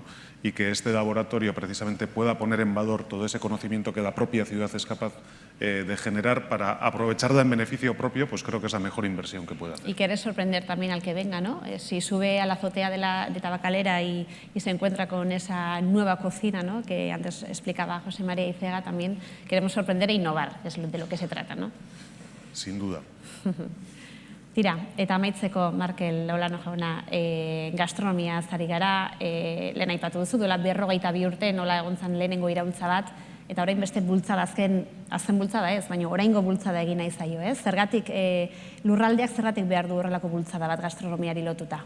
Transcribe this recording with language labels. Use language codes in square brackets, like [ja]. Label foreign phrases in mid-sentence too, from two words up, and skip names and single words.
[es] Y que este laboratorio precisamente pueda poner en valor todo ese conocimiento que la propia ciudad es capaz de generar para aprovecharla en beneficio propio, pues creo que es la mejor inversión que puede hacer. Y querer sorprender también al que venga, ¿no? Si sube a la azotea de Tabacalera y se encuentra con esa nueva cocina, ¿no?, que antes explicaba José María Icega, también queremos sorprender e innovar, es de lo que se trata, ¿no? Sin duda. [eu] Tira, eta amaitzeko, Markel Olano jauna, gastronomia ari gara, lehen aipatu duzu, duela 42 urte nola egon zen lehenengo iraultza bat, eta orain beste bultzada, azken bultzada ez, baina oraingo bultzada egin nahi zaio, ez? Zergatik, lurraldeak zergatik behar du horrelako bultzada bat gastronomiari lotuta?